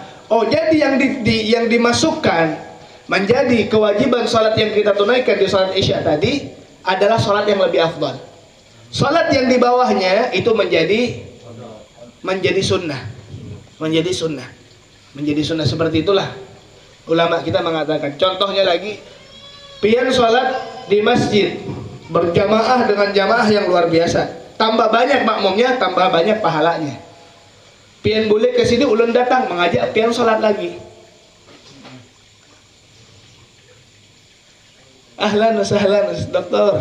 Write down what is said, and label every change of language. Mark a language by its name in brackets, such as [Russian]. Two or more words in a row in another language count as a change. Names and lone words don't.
[Indonesian] Oh, jadi yang dimasukkan menjadi kewajiban salat yang kita tunaikan di salat Isya tadi adalah salat yang lebih afdal. Salat yang di bawahnya itu menjadi sunnah. Seperti itulah ulama kita mengatakan. Contohnya lagi, pian salat di masjid berjamaah dengan jamaah yang luar biasa, tambah banyak makmumnya, tambah banyak pahalanya. Pian boleh ke sini, ulun datang mengajak pian salat lagi. [Arabic] أهلا وسهلا دكتور.